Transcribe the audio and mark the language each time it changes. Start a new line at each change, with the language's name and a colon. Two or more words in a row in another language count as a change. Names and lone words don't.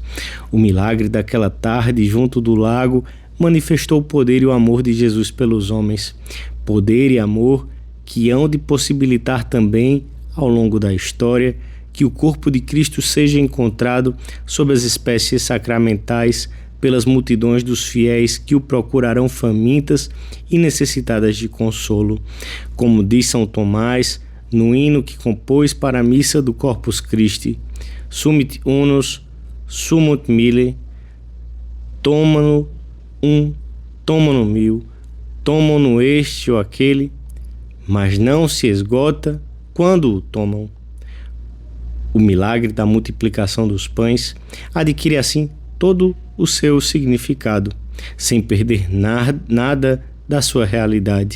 Portuguese: O milagre daquela tarde junto do lago manifestou o poder e o amor de Jesus pelos homens, poder e amor que hão de possibilitar também, ao longo da história, que o corpo de Cristo seja encontrado sob as espécies sacramentais pelas multidões dos fiéis que o procurarão famintas e necessitadas de consolo. Como diz São Tomás no hino que compôs para a missa do Corpus Christi:
Latin: Sumit unus, sumut mille,
Portuguese: tomam-no tomam-no mil, tomam-no este ou aquele, mas não se esgota quando o tomam. O milagre da multiplicação dos pães adquire assim todo o seu significado, sem perder nada da sua realidade.